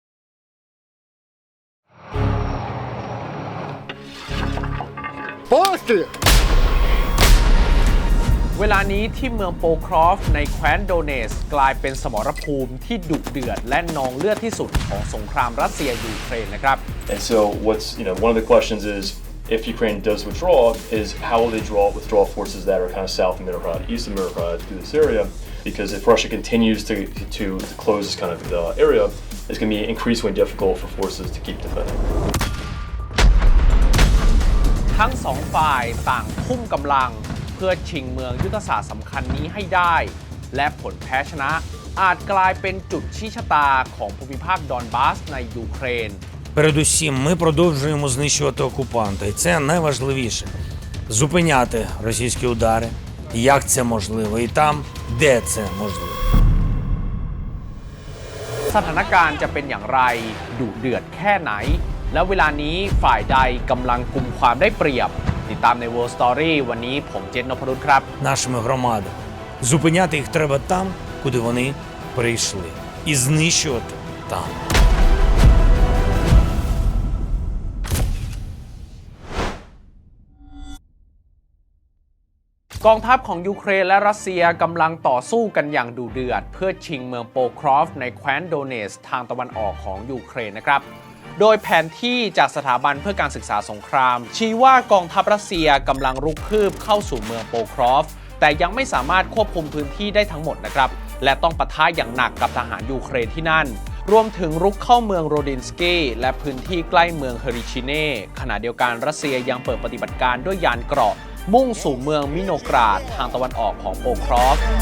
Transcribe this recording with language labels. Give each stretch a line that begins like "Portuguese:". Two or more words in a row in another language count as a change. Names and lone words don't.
Thai: เวลานี้ที่เมืองโปครอฟในแคว้นโดเนสกลายเป็นสมรภูมิที่ดุเดือดและนองเลือดที่สุดของสงครามรัสเซียยูเครนนะครับ
English: And so what's one of the questions is if Ukraine does withdraw is how will they withdraw forces that are kind of south of Mirgorod, east of Mirgorod through this area because if Russia continues to close this kind of area it's going to be increasingly difficult for forces to keep defending.
Thai: ทั้งสองฝ่ายต่างทุ่มกำลังเพื่อชิงเมืองยุทธศาสตร์สำคัญนี้ให้ได้และผลแพ้ชนะอาจกลายเป็นจุดชี้ชะตาของภูมิภาคดอนบาสในยูเครน
Ukrainian: Передусім, ми продовжуємо знищувати окупанта, і це найважливіше – зупиняти російські удари, як це можливо, і там, де це можливо.
Thai: สถานการณ์จะเป็นอย่างไรดุเดือดแค่ไหนและเวลานี้ฝ่ายใดกำลังกุมความได้เปรียบติดตามใน World Story วันนี้ผมเจนนพรุตครับ
Ukrainian: Нашими громадами. Зупиняти їх треба там, куди вони прийшли. І знищувати там.
Thai: กองทัพของยูเครนและรัสเซียกำลังต่อสู้กันอย่างดุเดือดเพื่อชิงเมืองโปครอฟในแคว้นโดเนสทางตะวันอ อกของยูเครนนะครับโดยแผนที่จากสถาบันเพื่อการศึกษาสงครามชี้ว่ากองทัพรัสเซียกำลังรุกคืบเข้าสู่เมืองโปครอฟแต่ยังไม่สามารถควบคุมพื้นที่ได้ทั้งหมดนะครับและต้องปะทะอย่างหนักกับทหารยูเครนที่นั่นรวมถึงรุกเข้าเมืองโรดินสกี้และพื้นที่ใกล้เมืองเฮริชิเน่ขณะเดียวกันรัสเซียยังเปิดปฏิบัติการด้วยยานเกราะมุ่งสู่เมืองมิโนกราดทางตะวันออกของโปครอฟ